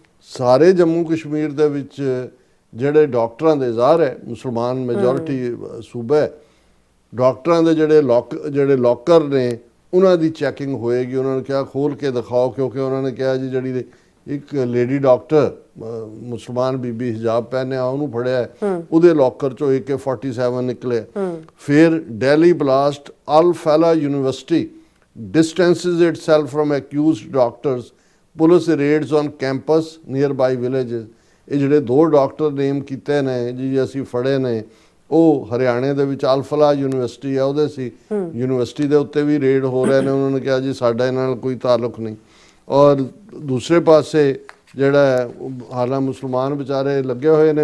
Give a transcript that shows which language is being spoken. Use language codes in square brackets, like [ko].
[pa] ਸਾਰੇ ਜੰਮੂ ਕਸ਼ਮੀਰ ਦੇ ਵਿੱਚ ਜਿਹੜੇ ਡਾਕਟਰਾਂ ਦੇ, ਜ਼ਾਹਰ ਹੈ ਮੁਸਲਮਾਨ ਮੈਜੋਰਿਟੀ ਸੂਬਾ, ਡਾਕਟਰਾਂ ਦੇ ਜਿਹੜੇ ਲੋਕਰ ਨੇ ਉਹਨਾਂ ਦੀ ਚੈਕਿੰਗ ਹੋਏਗੀ। ਉਹਨਾਂ ਨੇ ਕਿਹਾ ਖੋਲ ਕੇ ਦਿਖਾਓ, ਕਿਉਂਕਿ ਉਹਨਾਂ ਨੇ ਕਿਹਾ ਜੀ ਜਿਹੜੀ ਇੱਕ ਲੇਡੀ ਡਾਕਟਰ ਮੁਸਲਮਾਨ ਬੀਬੀ ਹਿਜਾਬ ਪਹਿਨਿਆ ਉਹਨੂੰ ਫੜਿਆ, ਉਹਦੇ ਲੋਕਰ ਚੋਂ AK-47 ਨਿਕਲੇ। ਫਿਰ ਦਿੱਲੀ ਬਲਾਸਟ, ਅਲ ਫੈਲਾ university [en] distances itself from accused doctors. Police raids on campus nearby villages. [pa] ਇਹ ਜਿਹੜੇ ਦੋ ਡਾਕਟਰ ਨੇਮ ਕੀਤੇ ਨੇ ਜੀ ਅਸੀਂ ਫੜੇ ਨੇ, ਉਹ ਹਰਿਆਣੇ ਦੇ ਵਿੱਚ ਅਲਫਲਾ ਯੂਨੀਵਰਸਿਟੀ ਆ ਉਹਦੇ ਸੀ। ਯੂਨੀਵਰਸਿਟੀ ਦੇ ਉੱਤੇ ਵੀ ਰੇਡ ਹੋ ਰਹੇ ਨੇ। ਉਹਨਾਂ ਨੇ ਕਿਹਾ ਜੀ ਸਾਡਾ ਇਹਨਾਂ ਨਾਲ ਕੋਈ ਤਾਲੁਕ ਨਹੀਂ। ਔਰ ਦੂਸਰੇ ਪਾਸੇ ਜਿਹੜਾ ਹਾਲਾਂ ਮੁਸਲਮਾਨ ਵਿਚਾਰੇ ਲੱਗੇ ਹੋਏ ਨੇ।